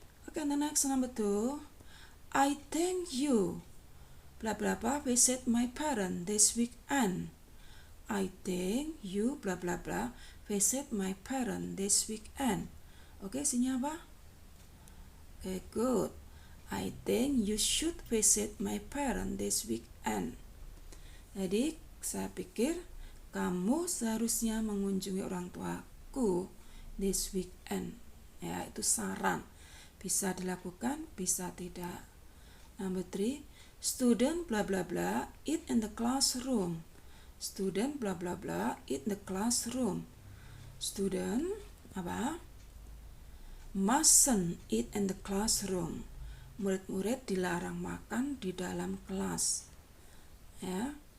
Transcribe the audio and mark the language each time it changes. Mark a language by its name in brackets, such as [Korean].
[English] Okay, the next number 2. I think you blah blah blah visit my parents this weekend. I think you blah blah blah visit my parents this weekend. [Indonesian] Oke, isinya apa? [English] Okay, good. I think you should visit my parents this weekend. [Indonesian] Jadi, saya pikir kamu seharusnya mengunjungi orang tuaku [English] this weekend. [Indonesian] Ya, itu saran. Bisa dilakukan, bisa tidak. [English] Number 3, student blah blah blah eat in the classroom. Student blah blah blah eat in the classroom. Student mustn't eat in the classroom. [Indonesian] Murid-murid dilarang makan di dalam kelas. Ya.